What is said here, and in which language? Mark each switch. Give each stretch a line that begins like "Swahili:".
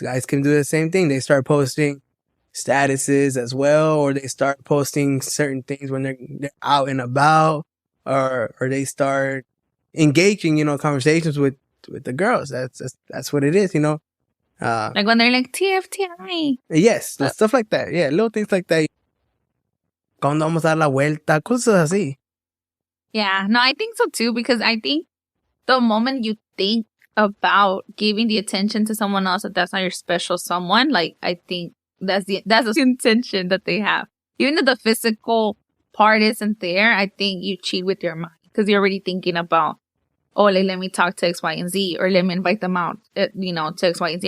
English: Guys can do the same thing. They start posting statuses as well, or they start posting certain things when they're out and about, or they start engaging, you know, conversations with the girls. That's what it is, you know. Like when they're like TFTI. Yes, stuff like that. Yeah, little things like that.
Spanish: Cuando vamos a dar la vuelta, cosas así.
English: Yeah, no, I think so too, because I think the moment you think about giving the attention to someone else, that's not your special someone, like, I think that's the intention that they have. Even though the physical part isn't there, I think you cheat with your mind, because you're already thinking about, oh, like, let me talk to X, Y, and Z, or let me invite them out, you know, to X, Y, and Z.